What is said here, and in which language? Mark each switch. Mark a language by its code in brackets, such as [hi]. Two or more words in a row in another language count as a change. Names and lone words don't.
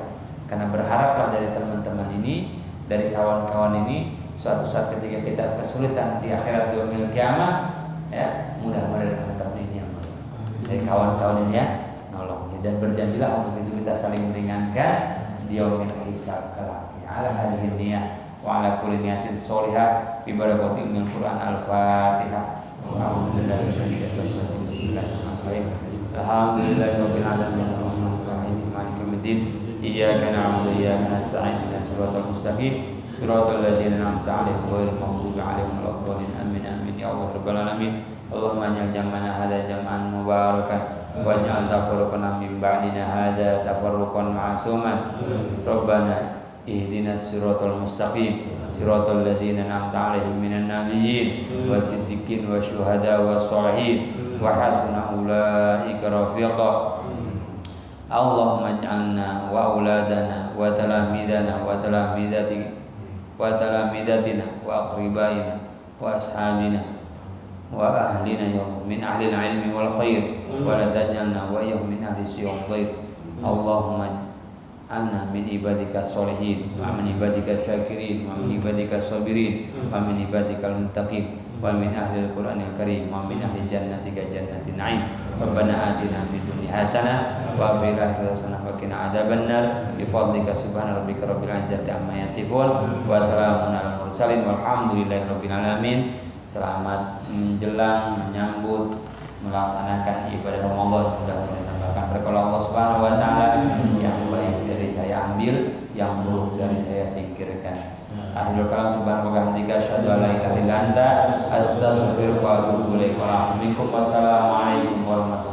[id] Karena berharaplah dari teman-teman ini, dari kawan-kawan ini, suatu saat ketika kita kesulitan di akhirat di [ar] يوم القيامة, [id] ya, mudah-mudahan teman-teman ini yang dari kawan-kawan ini ya nolong, ya, dan berjanjilah untuk itu kita saling meringankan di [ar] يوم الحساب [id] kelak. Ya, [ar] على هذه النية وعلى كل نية صالحة ببركة من القرآن الفاتحة. أعوذ بالله من الشيطان الرجيم بسم الله الرحمن الرحيم. الحمد لله رب العالمين الرحمن الرحيم مالك يوم الدين. إياك نعبد وإياك نستعين اهدنا الصراط المستقيم صراط الذين أنعمت عليهم غير المغضوب عليهم ولا الضالين. آمين آمين يا الله رب العالمين اللهم اجعل جمعنا هذا جمعا مباركا واجعل تفرقنا من بعدنا هذا تفرقا معصوما. ربنا اهدنا الصراط المستقيم صراط الذين أنعمت عليهم من النبيين والصديقين والشهداء والصالحين وحسن أولئك رفيقا. اللهم اجعلنا وأولادنا وتلامذتنا وتلميذاتنا وأقربائنا وأصحابنا وأهلينا يا من أهل العلم والخير ولا تجعلنا وإياهم من أهل صيام غير. اللهم إنا من عبادك الصالحين ومن عبادك الشاكرين ومن عبادك الصابرين ومن عبادك المتقين ومن أهل القرآن الكريم ومن أهل جنتك جنة النعيم. ربنا آتنا في الدنيا حسنة وفي الآخرة حسنة وقنا عذاب النار. بفضلك سبحان ربك رب العزة عما يصفون وسلام على المرسلين والحمد لله رب العالمين. [id] Selamat menjelang menyambut melaksanakan ibadah Ramadan. Mudah-mudahan tambahkan berkah Allah [ar] سبحانه وتعالى. [id] Yang baik dari saya ambil, yang buruk dari saya singkirkan. [ar] آخر الكلام سبحانه وبحمدك أشهد أن لا إله إلا أنت أستغفرك وأتوب إليك. والسلام عليكم ورحمة الله وبركاته.